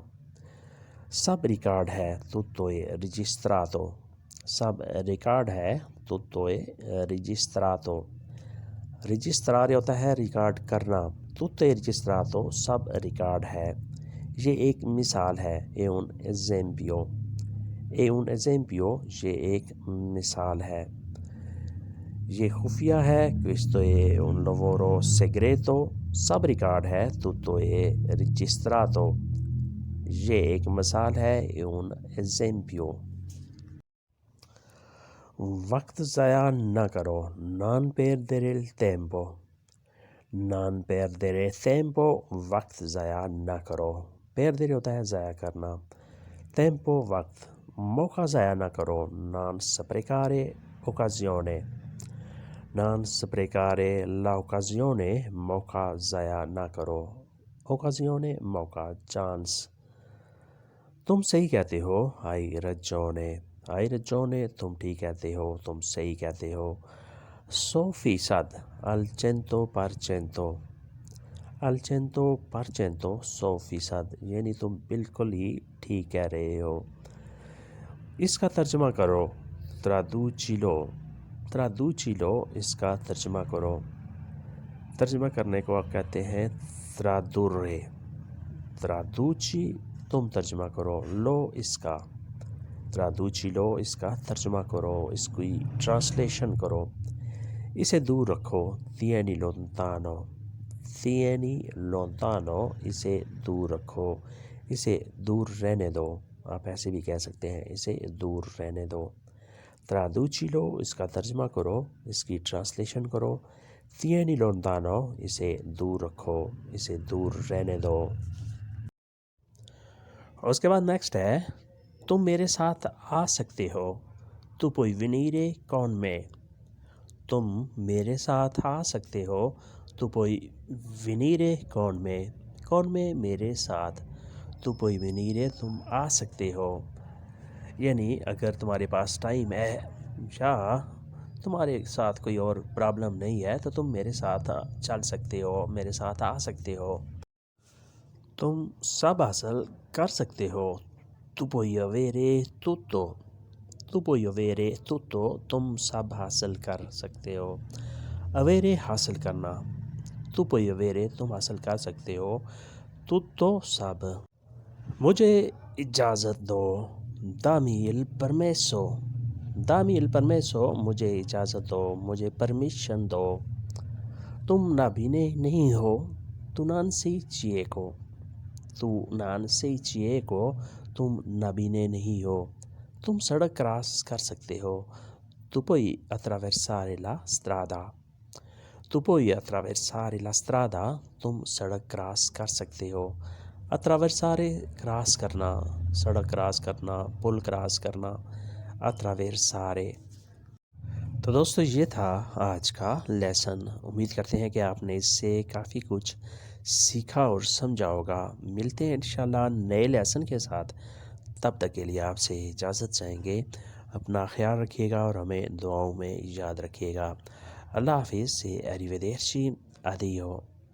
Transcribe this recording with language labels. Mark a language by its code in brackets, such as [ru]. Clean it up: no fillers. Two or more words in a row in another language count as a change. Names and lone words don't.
[ur] سب ریکارڈ ہے. [it] tutto registrato [ur] سب ریکارڈ ہے. [it] tutto registrato [ur] رجسٹرارے ہوتا ہے ریکارڈ کرنا. [it] tutto registrato [ur] سب ریکارڈ ہے. یہ ایک مثال ہے. اے [it] un esempio [ur] اے [it] un esempio [ur] یہ ایک مثال ہے. یہ خفیہ ہے. [it] questo è un lavoro segreto [ur] سب ریکارڈ ہے. [it] tutto è registrato [ur] یہ ایک مثال ہے. [it] è un esempio. [ur] وقت ضائع نہ کرو. [it] non perdere il tempo non perdere tempo [ur] وقت ضائع نہ کرو. perdere ہوتا ہے ضائع کرنا. tempo وقت. موقع ضائع نہ کرو. [it] non sprecare occasione non sprecare l'occasione [ur] موقع ضائع نہ کرو. occasione موقع، چانس. تم صحیح کہتے ہو. [it] hai ragione hai ragione [ur] تم ٹھیک کہتے ہو، تم صحیح کہتے ہو. 100% [it] al 100% al 100% [ur] 100% یعنی تم بالکل ہی ٹھیک کہہ رہے ہو. اس کا ترجمہ کرو. [it] traducilo traducilo [ur] اس کا ترجمہ کرو. ترجمہ کرنے کو آپ کہتے ہیں tradurre. traduci تم ترجمہ کرو. لو اس کا traducilo اس کا ترجمہ کرو، اس کی ٹرانسلیشن کرو. اسے دور رکھو. [it] tieni lontano tieni lontano [ur] اسے دور رکھو، اسے دور رہنے دو. آپ ایسے بھی کہہ سکتے ہیں اسے دور رہنے دو. traducilo اس کا ترجمہ کرو، اس کی ٹرانسلیشن کرو. [it] tieni lontano [ur] اسے دور رکھو، اسے دور رہنے دو. اور اس کے بعد نیکسٹ ہے تم میرے ساتھ آ سکتے ہو. [it] tu puoi venire con me [ur] تم میرے ساتھ آ سکتے ہو. [it] tu puoi venire con me con me [ur] میرے ساتھ. [it] tu puoi venire [ur] تم آ سکتے ہو، یعنی اگر تمہارے پاس ٹائم ہے یا تمہارے ساتھ کوئی اور پرابلم نہیں ہے تو تم میرے ساتھ چل سکتے ہو، میرے ساتھ آ سکتے ہو. تم سب حاصل کر سکتے ہو. [it] tu puoi avere tutto tu puoi avere tutto [ur] تم سب حاصل کر سکتے ہو. avere حاصل کرنا. [it] tu puoi avere [ur] تم حاصل کر سکتے ہو. tutto سب. مجھے اجازت دو. [it] dammi il permesso dammi il permesso [ur] مجھے اجازت دو، مجھے پرمیشن دو. تم نابینا نہیں ہو. [it] tu non sei cieco tu non sei cieco [ur] تم نابینا نہیں ہو. تم سڑک کراس کر سکتے ہو. [it] tu puoi attraversare la strada tu puoi attraversare la strada [ur] تم سڑک کراس کر سکتے ہو. attraversare کراس کرنا، سڑک کراس کرنا، پل کراس کرنا. attraversare. تو دوستو یہ تھا آج کا لیسن. امید کرتے ہیں کہ آپ نے اس سے کافی کچھ سیکھا اور سمجھا ہوگا. ملتے ہیں انشاءاللہ نئے لیسن کے ساتھ. تب تک کے لیے آپ سے اجازت چاہیں گے. اپنا خیال رکھیے گا اور ہمیں دعاؤں میں یاد رکھیے گا. اللہ حافظ سے [it] arrivederci addio.